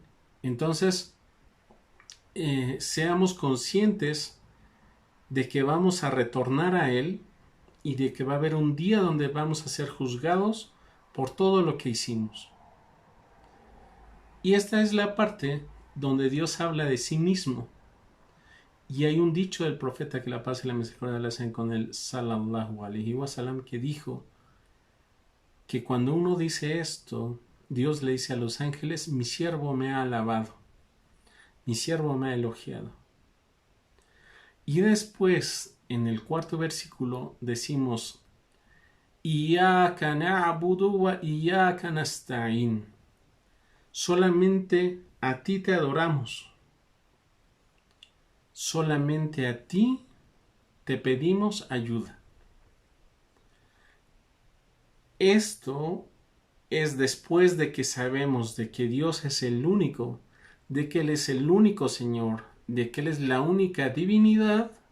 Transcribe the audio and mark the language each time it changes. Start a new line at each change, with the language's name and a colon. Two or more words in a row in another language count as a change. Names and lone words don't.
Spanish: Entonces, seamos conscientes de que vamos a retornar a Él, y de que va a haber un día donde vamos a ser juzgados por todo lo que hicimos. Y esta es la parte donde Dios habla de sí mismo. Y hay un dicho del profeta, que la paz y la misericordia le hacen con él,
Arabic: صلى الله عليه وسلم,
Spanish: que dijo que cuando uno dice esto, Dios le dice a los ángeles: mi siervo me ha alabado, mi siervo me ha elogiado. Y después, en el 4º versículo, decimos:
Arabic: إياك نعبد وإياك نستعين.
Spanish: Solamente a ti te adoramos. Solamente a ti te pedimos ayuda. Esto es después de que sabemos de que Dios es el único, de que Él es el único Señor, de que Él es la única divinidad.